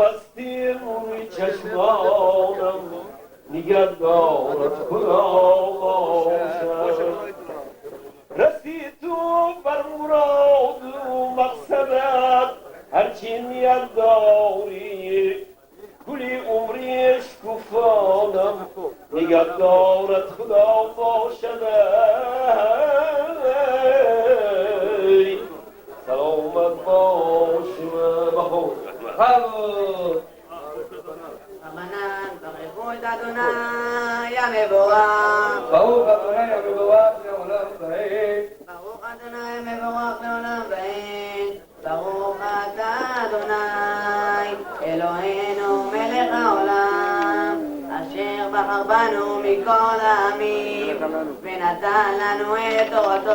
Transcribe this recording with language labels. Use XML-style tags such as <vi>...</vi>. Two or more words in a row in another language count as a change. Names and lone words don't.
<fa>هستی روی چشمانم نگهدارت خدا باشد رسید تو بر مراد و مقصدت هرچی نیت داری کلی عمری شکوفانم نگهدارت خدا باشد سلامت باشم بخور</fa> <he>רבנן, ברכו את אדוני המבורך. ברוך אדוני המבורך לעולם ועד. ברוך אדוני המבורך לעולם ועד. ברוך אתה אדוני אלוהינו מלך העולם אשר בחר בנו מכל העמים ונתן לנו את תורתו.</he>